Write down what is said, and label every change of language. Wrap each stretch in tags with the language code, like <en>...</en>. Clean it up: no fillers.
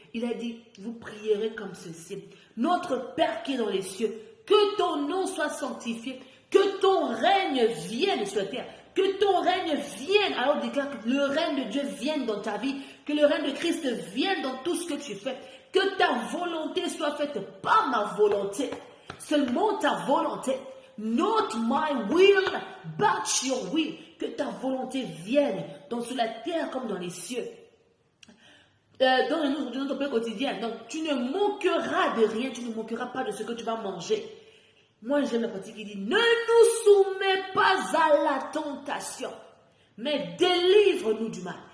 <fr>Il a dit, vous prierez comme ceci. Notre Père qui est dans les cieux, que ton nom soit sanctifié, que ton règne vienne sur la terre, que ton règne vienne. Alors déclare que le règne de Dieu vienne dans ta vie, que le règne de Christ vienne dans tout ce que tu fais, que ta volonté soit faite, pas ma volonté, seulement ta volonté.</fr> <en>Not my will, but your will.</en> <fr>Que ta volonté vienne sur la terre comme dans les cieux. Dans notre paix quotidien. Donc, tu ne manqueras de rien, tu ne manqueras pas de ce que tu vas manger. Moi, j'aime la partie qui dit, ne nous soumets pas à la tentation, mais délivre-nous du mal.</fr>